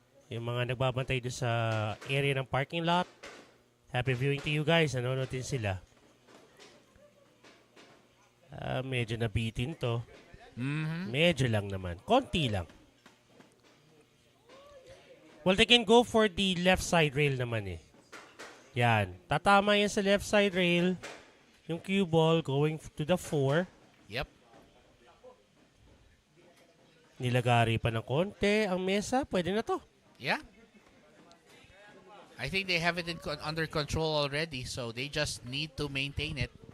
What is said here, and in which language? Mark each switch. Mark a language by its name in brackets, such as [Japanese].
[Filipino] Yung mga nagbabantay doon sa area ng parking lot. [English] Happy viewing to you guys. [Filipino] Nanonood din sila. Medyo nabitin to. Medyo lang naman. Konti lang. [English] Well, they can go for the left side rail [Filipino] naman eh. Yan. Tatama yan sa left side rail. Yung cue ball going to the 4. [English] Yep. [Filipino] Nilagari pa ng konti ang mesa. Pwede na to. [English] Yeah. I think they have it under control already, so they just need to maintain it.